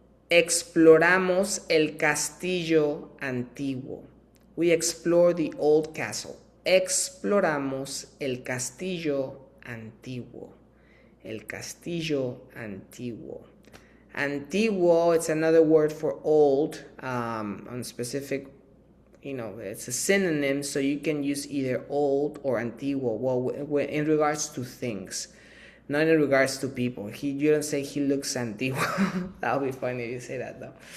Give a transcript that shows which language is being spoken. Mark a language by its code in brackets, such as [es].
[es] Exploramos el castillo antiguo. [en] We explored the old castle. [es] Exploramos el castillo antiguo. El castillo antiguo. [en] Antiguo, it's another word for old, on specific, it's a synonym, so you can use either old or antiguo. Well, in regards to things, not in regards to people. You don't say he looks antiguo. That'll be funny if you say that, though.